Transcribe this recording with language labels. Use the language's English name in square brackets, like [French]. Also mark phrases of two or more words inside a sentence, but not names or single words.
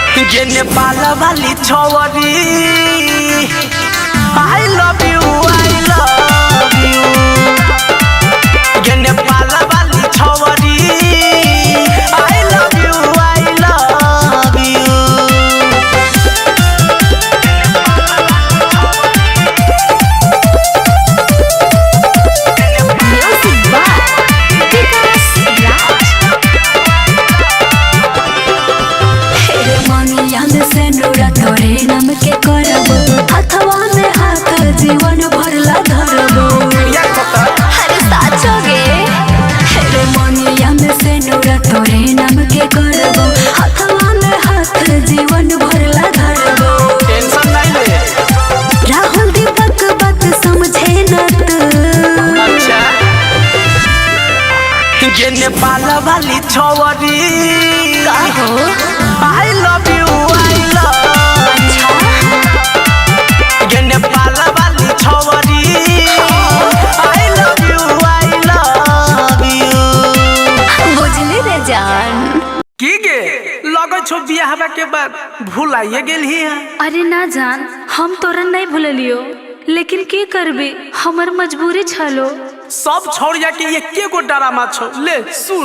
[Maithili] ये नेपाल वाली छौरी [English] I love you [Maithili] ये नेपाल वाली छौरी [English] I love you Music by Vikas Raj. [Maithili] हेरे मनिया में से नूरा तोरे नाम के करबो हथवा में हाथ जीवन भरला धरबो अरे साचो गे हेरे मनिया में से नूरा तोरे नाम के करबो हथवा में हाथ जीवन भरला धरबो टेंशन नहीं ले राहुल दीपक बात समझे न तू अच्छा ये नेपाल वाली छौरी का हो [English] I love you [Maithili] ये नेपाल वाली छौरी [English] I love you [Maithili] बुझली रे जान की गे लगै छौ बियाह के बाद भुलाइए गेल ही है अरे ना जान हम तोरा नहीं भूलियो लेकिन की करबे हमर मजबूरी छलो सब छौरिया के एके गो डरामा छौ ले सुन